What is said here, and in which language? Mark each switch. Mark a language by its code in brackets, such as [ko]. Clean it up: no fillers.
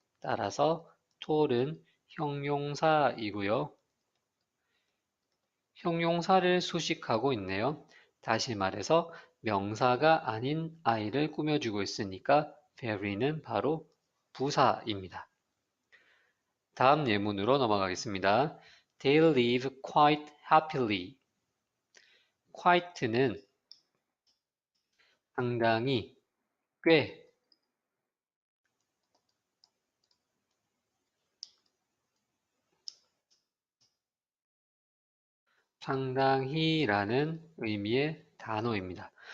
[ko] 따라서 tall은 형용사이고요. 형용사를 수식하고 있네요. 다시 말해서 명사가 아닌 아이를 꾸며주고 있으니까 very는 바로 부사입니다. 다음 예문으로 넘어가겠습니다. [en] They live quite happily. [ko] quite는 상당히, 꽤, 상당히라는 의미의 단어입니다.